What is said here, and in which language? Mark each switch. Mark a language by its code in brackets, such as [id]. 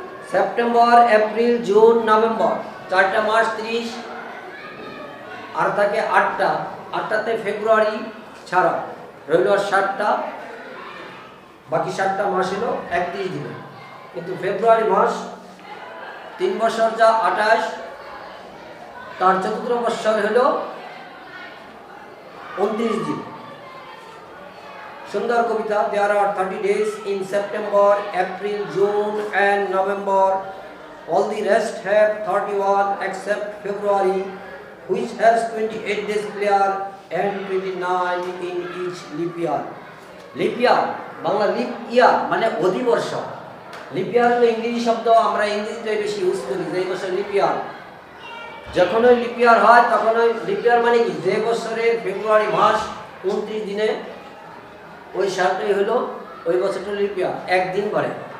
[bn] September, April, June, November, 4টা মাস 30, আর থাকে 8টা, 8টাতে ফেব্রুয়ারি ছাড়া রইল 7টা, বাকি 7টা মাস হলো 31 দিনে। কিন্তু ফেব্রুয়ারি মাস 3 বছর যা 28, তার চতুর্থ বৎসর হলো 29 দিন। সুন্দর কবিতা। [en] There are 30 days in September, April, June and November. All the rest have 31 except February, which has 28 days clear and 29 in each leap year. [bn] Leap year, Bangla lip ইয়ার মানে অধিবর্ষ। লিপ ইয়ার হলো ইংরেজি শব্দ, আমরা ইংরেজিটাই বেশি ইউজ করি। যে বছর লিপ ইয়ার, যখন ওই লিপ ইয়ার হয় তখন ওই লিপ ইয়ার মানে কি, যে বছরে ফেব্রুয়ারি মাস 29 দিনে ওই সালটাই হলো ওই বছরটা লিপ ইয়ার, একদিন বাড়ে।